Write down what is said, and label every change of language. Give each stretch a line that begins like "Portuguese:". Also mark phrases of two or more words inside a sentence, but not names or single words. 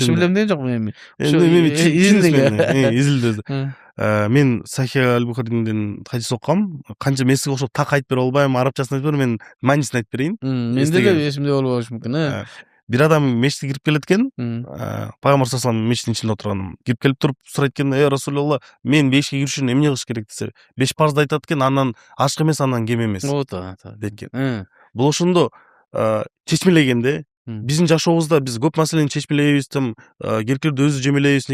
Kyrgyz: жакшы билем деген жокмун эми. Изилдөөдө. Мен Сахих аль-Бухариден хадис окугам. Канча месиге окшоп так айтып бере албайм, арабчасын айтып берем, мен маанисин айтып берейин. Менде деле эсимде болбошу мүмкүн. Бир адам мешитке кирип келет экен. Пайгамбар
Arabic: صلى الله عليه وسلم
Kyrgyz: мешиттин ичинде отурган. Кирип келип туруп сурайт экен: Расулулла, мен бешикке кириш үчүн эмне кылыш керек десе, 5 парзды айтат экен, андан ашык эмес, андан кем эмес. Дейт экен. Бул ошондо чечмелегенде, биздин жашообузда биз көп маселени чечмелейбиз, керектерди өзү жемелейбиз.